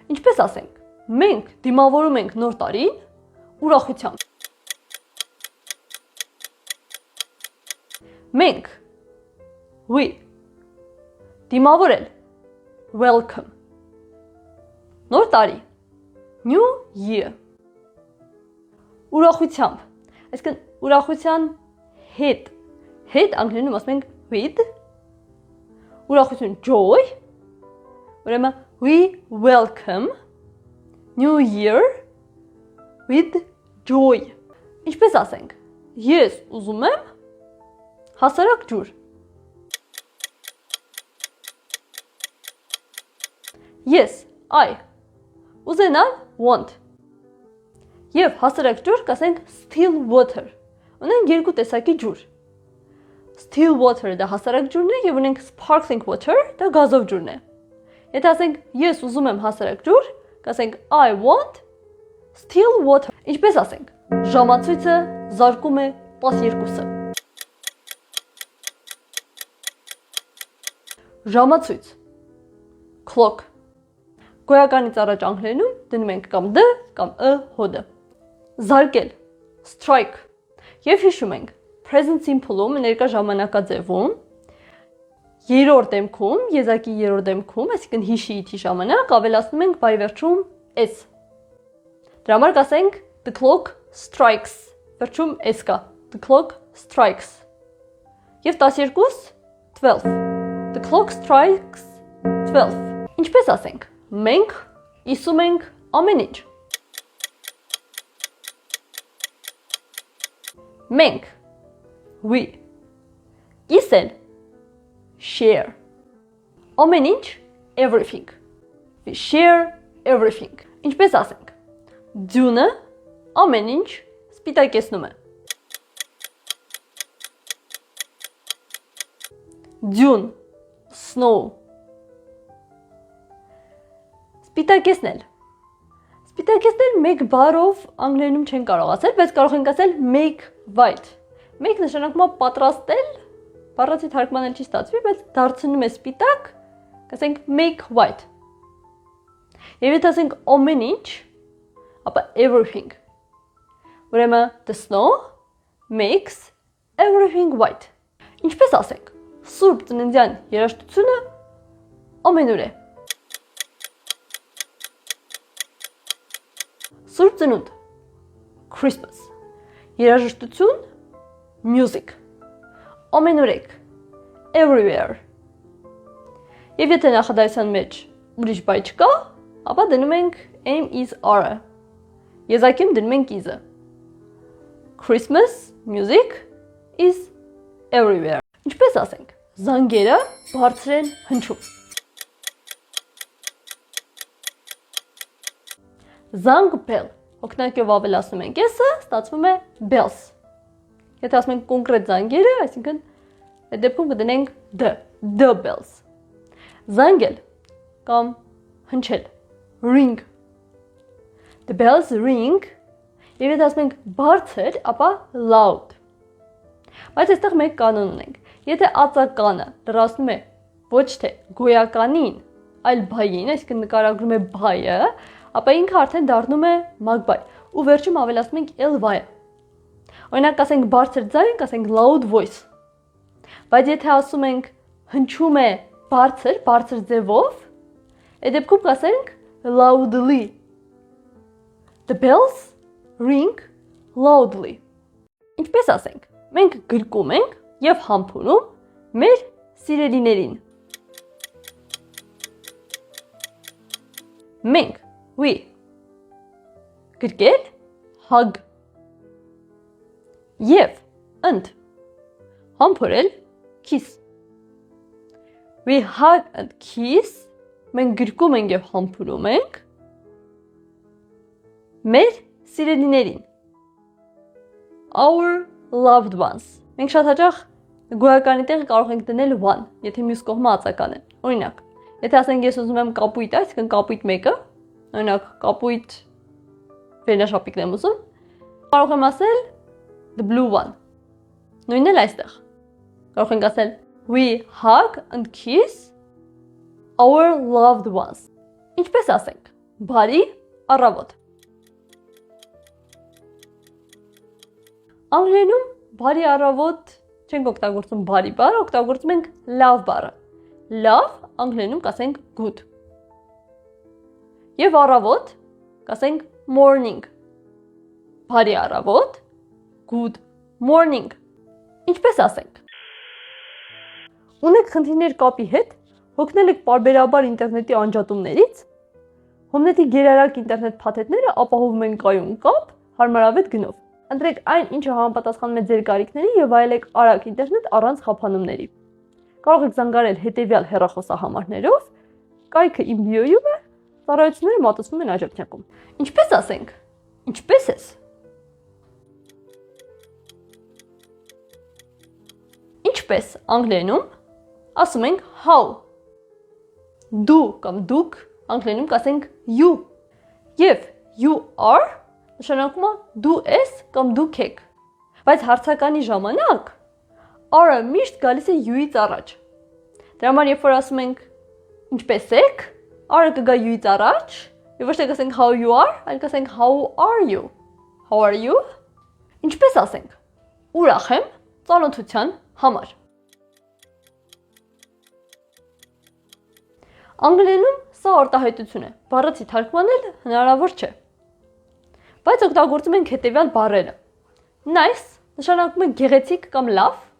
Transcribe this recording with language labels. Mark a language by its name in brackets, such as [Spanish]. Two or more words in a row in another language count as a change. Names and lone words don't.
[Armenian] Ինչպես ասենք, մենք դիմավորում ենք նոր տարին ուրախությամբ։ Մենք, we, դիմավորել, welcome, նոր տարի, [English] new year, [Armenian] ուրախությամբ, այսինքն ուրախության հետ անգլերենում ասում ենք with, ուրախություն joy, ուրեմն [English] we welcome new year with joy։ [Armenian] Ինչպես ասենք, ես ուզում եմ հասարակ ջուր։ Ես, I, ուզենալ want։ Եվ հասարակ ջուր կասենք [English] still water։ [Armenian] Ունենք երկու տեսակի ջուր։ [English] Still water [Armenian] դա հասարակ ջուրն է եւ ունենք [English] sparkling water [Armenian] դա գազով ջուրն է։ Եթե ասենք ես ուզում եմ հասարակ ջուր, կասենք [English] I want still water։ [Armenian] Ինչպես ասենք, ժամացույցը զարկում է 12-ը։ Ժամացույց, clock, գոյականից առաջ անգլերենում դնում ենք կամ d կամ ը հոդը։ Զարկել, strike, եւ հիշում ենք, [English] present simple- [Armenian] ում ներկա ժամանակաձևում, երրորդ դեմքում, եզակի երրորդ դեմքում, այսինքն հիշի ժամանակ ավելացնում ենք բայ վերջում s։ Դրա համար կասենք [English] the clock strikes, [Armenian] վերջում s կա, [English] the clock strikes։ [Armenian] Եվ 12, 12, [English] the clock strikes 12։ [Armenian] Ինչպես ասենք, մենք իսում ենք ամեն ինչ։ Մենք, we, իսել, share, ամեն ինչ, everything, [English] we share everything։ [Armenian] Ինչպես ասենք, ձյունը ամեն ինչ սպիտակեցնում է։ Ձյուն, snow, սպիտակեցնել։ Սպիտակեցնել մեկ բառով անգլերենում չեն կարող ասել, բայց կարող ենք ասել [English] make white։ [Armenian] Make նշանակում է պատրաստել, բառացի թարգմանել չի ստացվի, բայց դարձնում է սպիտակ, կասենք [English] make white։ [Armenian] Եվ եթե ասենք ամեն ինչ, ապա everything։ Ուրեմն [English] the snow makes everything white։ [Armenian] Ինչպես ասենք, Սուրբ Ծննդյան երաժշտությունը ամենուր է։ Սուրբ Ծնունդ, Christmas, երաժշտություն, music, ամենուրեք, everywhere։ Եվ եթե նախադասության մեջ ուրիշ բայ չկա, ապա դնում ենք [English] am is are- [Armenian] ը։ Եզակիում դնում ենք is-ը։ [English] Christmas, music is everywhere։ [Armenian] Ինչպես ասենք, զանգերը բարձր են հնչում։ Զանգ bell, օգնակյով ավելացնում ենք s-ը, ստացվում է bells։ Եթե ասում ենք կոնկրետ զանգերը, այսինքն այդ դեպքում կդնենք [English] the bells։ [Armenian] Զանգել կամ հնչել, [English] ring, the bells ring, [Armenian] եւ եթե ասում ենք բարձր, ապա loud։ Բայց այստեղ մեկ կանոն ունենք։ Եթե ածականը լրացնում է ոչ թե գոյականին, այլ բային, այսինքն նկարագրում է բայը, ապա ինքը արդեն դառնում է մագբայ, ու վերջում ավելացնում ենք ly-ը։ Օրինակ ասենք բարձր ձայն, ասենք [English] loud voice։ [Armenian] Բայց եթե ասում ենք հնչում է բարձր ձևով, այդ դեպքում կասենք loudly։ [English] The bells ring loudly։ [Armenian] Ինչպես ասենք, մենք գրկում ենք եւ համբուրում մեր սիրելիներին։ Մենք, we, գրկել, hug, եւ ընդ, համբուրել, [English] kiss։ We hug and kiss, [Armenian] մենք գրկում ենք եւ համբուրում ենք մեր սիրելիներին։ [English] Our loved ones։ [Armenian] Մենք շատ հաճախ գոյականի տեղը կարող ենք դնել one, եթե մյուս կողմը ածական է։ Օրինակ, եթե ասենք ես ուզում եմ կապույտ, այսինքն կապույտ մեկը, օրինակ կապույտ վերնաշապիկն եմ ուզում, կարող եմ ասել [English] the blue one։ [Armenian] Նույնն էլ այստեղ։ Կարող ենք ասել [English] we hug and kiss our loved ones։ [Armenian] Ինչպես ասենք, բարի առավոտ։ Անգլերենում բարի առավոտ չենք օգտագործում բարի բառը, օգտագործում ենք լավ բառը։ Լավ անգլերենում կասենք good։ Եվ առավոտ կասենք morning։ Բարի առավոտ, [English] good morning։ [Armenian] Ինչպես ասենք։ Ունեք խնդիրներ կապի հետ, հոգնել եք պարբերաբար ինտերնետի անջատումներից, Հոմնետի գերարակ ինտերնետ փաթեթները ապահովում են կայուն կապ հարմարավետ գնով։ Ընտրեք այն, ինչը համապատասխանում է ձեր կարիքներին եւ վայելեք արագ ինտերնետ առանց խափանումների։ Կարող եք զանգարել հետեւյալ հեռախոսահամարներով, կայքը իմ բիոյում է, ծառայությունները մատուցվում են աջակցակում։ Ինչպես ասենք։ Ինչպես ես։ Ինչպես անգլերենում ասում ենք how։ Դու կամ դուք անգլերենում կասենք you։ Եվ [English] you are [Armenian] նշանակում է դու ես կամ դուք եք։ Բայց հարցականի ժամանակ are-ը միշտ գալիս է you-ից առաջ։ Դրա համար երբ որ ասում ենք ինչպես եք, are-ը կգա you-ից առաջ, եւ ոչ թե կասենք [English] how you are, [Armenian] այլ կասենք [English] how are you։ How are you։ [Armenian] Ինչպես ասենք։ Ուրախ եմ ծանոթության համար։ Անգլերենում սա արտահայտություն է, բառացի թարգմանել հնարավոր չէ։ Բայց օգտագործում ենք հետևյալ բառերը։ Nice նշանակում է գեղեցիկ կամ լավ։